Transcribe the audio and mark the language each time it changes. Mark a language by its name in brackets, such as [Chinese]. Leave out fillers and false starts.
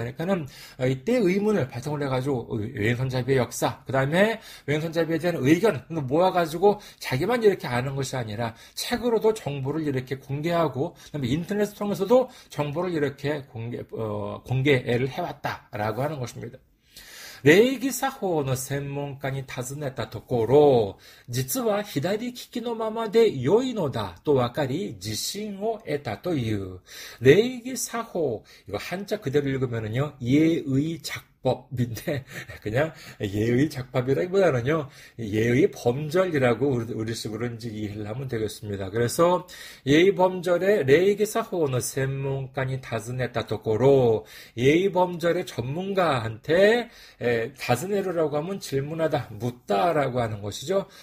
[Korean] 그러니까는 이때 의문을 바탕으로 해가지고 왼손잡이의 역사, 그 다음에 왼손잡이에 대한 의견 모아가지고 자기만 이렇게 아는 것이 아니라 책으로도 정보를 이렇게 공개하고 그다음에 인터넷을 통해서도 정보를 이렇게 공개를 해왔다라고 하는 것입니다. [Japanese] 礼儀作法の専門家に尋ねたところ、実は左利きのままで良いのだと分かり自信を得たという。 [Korean] 礼儀作法, 이거 한자 그대로 읽으면은요, 예의 작법인데, 그냥 예의 작법이라기보다는요, 예의 범절이라고 우리식으로 이제 이해를 하면 되겠습니다. 그래서 예의 범절의 [Japanese] 礼儀作法の専門家に尋ねたところ, [Korean] 예의 범절의 전문가한테 다즈네루라고 하면 질문하다, 묻다라고 하는 것이죠.